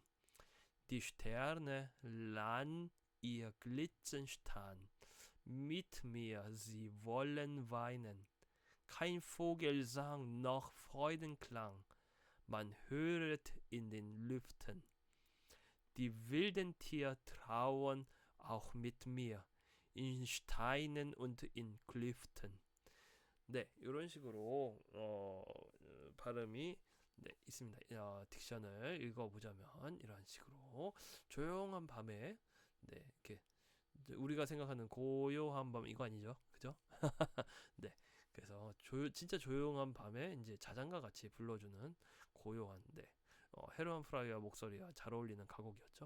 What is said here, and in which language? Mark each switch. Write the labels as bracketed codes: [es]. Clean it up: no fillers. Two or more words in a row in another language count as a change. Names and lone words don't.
[de] Die Sterne lan ihr Glitzerstern, mit mir sie wollen weinen. Kein Vogelsang noch Freudenklang, man höret in den Lüften. Die wilden Tiere trauern auch mit mir, in Steinen und in Klüften. [ko] 네, 이런 식으로 발음이 있습니다. 딕션을 읽어보자면 이런 식으로 조용한 밤에 이렇게 우리가 생각하는 고요한 밤 이거 아니죠, 그죠? 네, 그래서 진짜 조용한 밤에 이제 자장가 같이 불러주는 고요한 헤르만 프라이와 목소리와 잘 어울리는 가곡이었죠.